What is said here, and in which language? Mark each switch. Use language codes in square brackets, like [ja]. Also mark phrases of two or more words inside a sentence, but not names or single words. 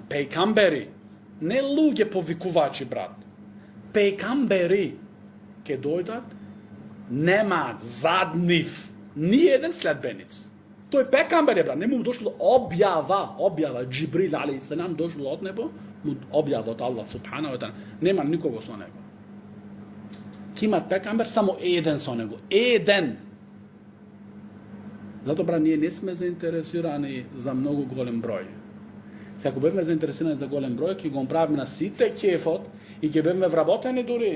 [mk] Пекамбери, не луѓе повикувачи, брат. Пекамбери ке дојдат, нема заднив, ни еден следбениц. Тој пекамбер е, брат, не му дошло објава, Джибрил [ar] عليه السلام [mk] дошло од небо, му објава од Аллах [ar] سبحانه وتعالى. [mk] Нема никого со него. Ке има пекамбер само еден со него, еден. Зато, брат, ние не сме заинтересирани за многу голем број. Се ако бевме заинтересирани за голем број, ќе го правиме на сите кефот и ќе бевме вработени дури.